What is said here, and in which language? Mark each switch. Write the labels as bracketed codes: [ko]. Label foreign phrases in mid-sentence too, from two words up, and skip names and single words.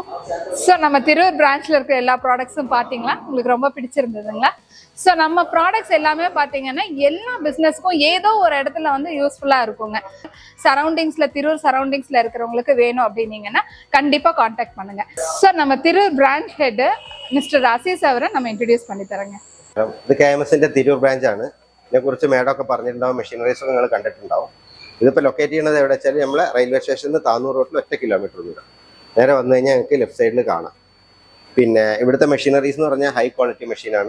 [ta] ஸோ நம்ம திருூர் பிரான்ச்சில் இருக்கிற எல்லா ப்ராடக்ட்ஸும் பார்த்தீங்களா, உங்களுக்கு ரொம்ப பிடிச்சிருந்ததுங்களா. ஸோ நம்ம ப்ராடக்ட்ஸ் எல்லாமே பார்த்தீங்கன்னா எல்லா பிஸ்னஸ்க்கும் ஏதோ ஒரு இடத்துல வந்து யூஸ்ஃபுல்லாக இருக்குங்க. சரௌண்டிங்ஸில், திருூர் சரௌண்டிங்ஸில் இருக்கிறவங்களுக்கு வேணும் அப்படின்னீங்கன்னா கண்டிப்பாக காண்டாக்ட் பண்ணுங்கள். ஸோ நம்ம திருூர் பிரான்ச் ஹெட்டு [ml] മിസ്റ്റർ അസീസ് അവരെ നമ്മൾ ഇൻട്രൊഡ്യൂസ് [ta] பண்ணி തരங்க. [ml] ഇത് KMSന്റെ തിരൂർ ബ്രാഞ്ചാണ്. ഇതിനെക്കുറിച്ച് മേഡമൊക്കെ പറഞ്ഞിട്ടുണ്ടാവും, മെഷീനറീസ് നിങ്ങൾ കണ്ടിട്ടുണ്ടാവും. ഇതിപ്പോൾ ലൊക്കേറ്റ് ചെയ്യുന്നത് എവിടെ വെച്ചാൽ നമ്മളെ [en] railway station [ml] നിന്ന് താന്നൂർ റോട്ടിൽ 1 കിലോമീറ്റർ ദൂരം. നേരെ വന്നു കഴിഞ്ഞാൽ ഞങ്ങൾക്ക് [en] left side [ml] കാണാം. പിന്നെ ഇവിടുത്തെ മെഷീനറീസ് എന്ന് പറഞ്ഞാൽ [en] high quality [ml] മെഷീനാണ്.